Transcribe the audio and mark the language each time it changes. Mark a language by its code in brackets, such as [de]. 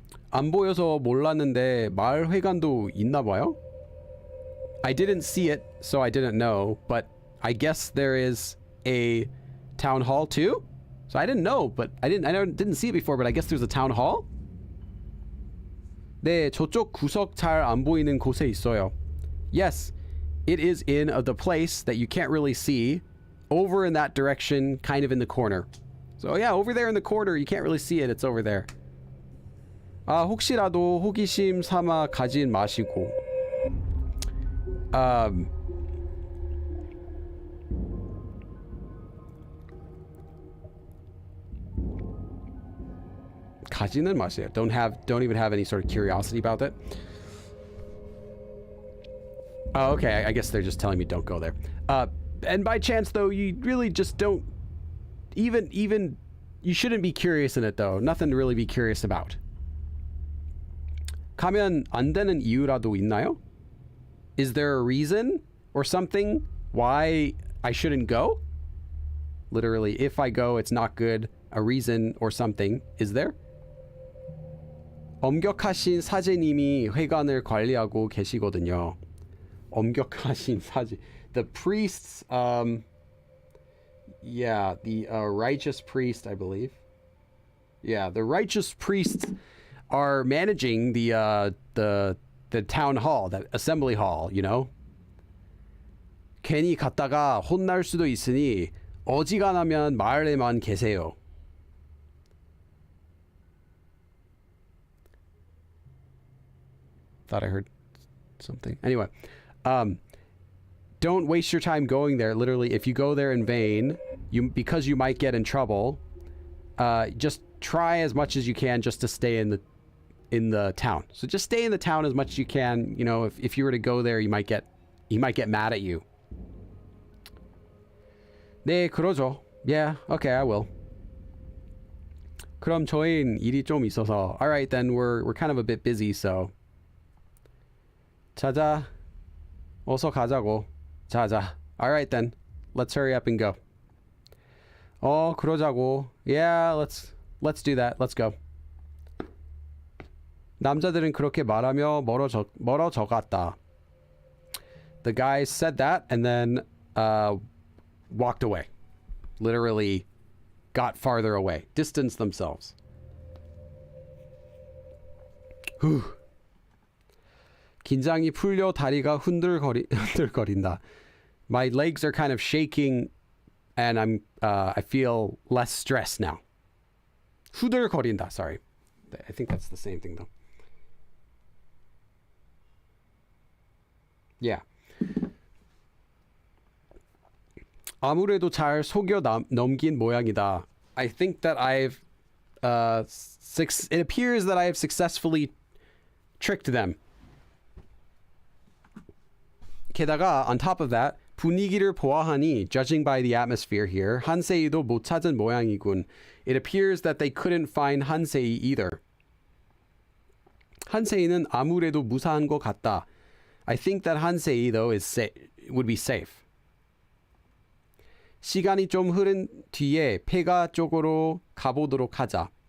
[ko] 안 보여서 몰랐는데 마을 회관도 있나 봐요? [en] I didn't see it, so I didn't know, but I guess there is a town hall too? So I didn't know, but I didn't see it before, but I guess there's a town hall? [ko] 네, 저쪽 구석 잘 안 보이는 곳에 있어요. [en] Yes, it is in the place that you can't really see, over in that direction, kind of in the corner. So yeah, over there in the corner, you can't really see it, it's over there. [ko] 혹시라도 호기심 삼아 가진 마시고. 가지는 마세요. [en] Don't even have any sort of curiosity about that. Oh, okay. I guess they're just telling me don't go there. And by chance, though, you really just don't even you shouldn't be curious in it, though. Nothing to really be curious about. [ko] 가면 안 되는 이유라도 있나요? [en] Is there a reason or something why I shouldn't go? Literally, if I go, it's not good. A reason or something. Is there? [ko] 엄격하신 사제님이 회관을 관리하고 계시거든요. 엄격하신 사제. [en] The priests, the righteous priest, I believe. Yeah, the righteous priests are managing the town hall, that assembly hall, [ko] 괜히 갔다가 혼날 수도 있으니 어지간하면 마을에만 계세요. [en] Thought I heard something. Anyway, don't waste your time going there. Literally, if you go there in vain, because you might get in trouble, just try as much as you can just to stay in in the town. So just stay in the town as much as you can. You know, if you were to go there, he might get mad at you. [ko] 네, 그러죠. [en] Yeah, okay, I will. [ko] 그럼 저희는 일이 좀 있어서. [en] All right, then we're kind of a bit busy, so. [ko] 자자. 어서 가자고. 자자. [en] All right, then. Let's hurry up and go. [ko] 그러자고. [en] Yeah, let's do that. Let's go. [ko] 남자들은 그렇게 말하며 멀어져 갔다. [en] The guys said that and then walked away. Literally got farther away. Distanced themselves. Whew. [ko] 긴장이 풀려 다리가 흔들거린다. [en] My legs are kind of shaking and I feel less stressed now. [ko] 후들거린다. [en] Sorry. I think that's the same thing though. Yeah. [ko] 아무래도 잘 속여 넘긴 모양이다. [en] I think that I've it appears that I have successfully tricked them. [ko] 게다가 [en] on top of that [ko] 분위기를 보아하니 [en] judging by the atmosphere here [ko] 한세이도 못 찾은 모양이군. [en] It appears that they couldn't find 한세이 either. [ko] 한세이는 아무래도 무사한 것 같다. [en] I think that 한세이 though would be safe. [ko] 시간이 좀 흐른 뒤에 폐가 쪽으로 가보도록 하자.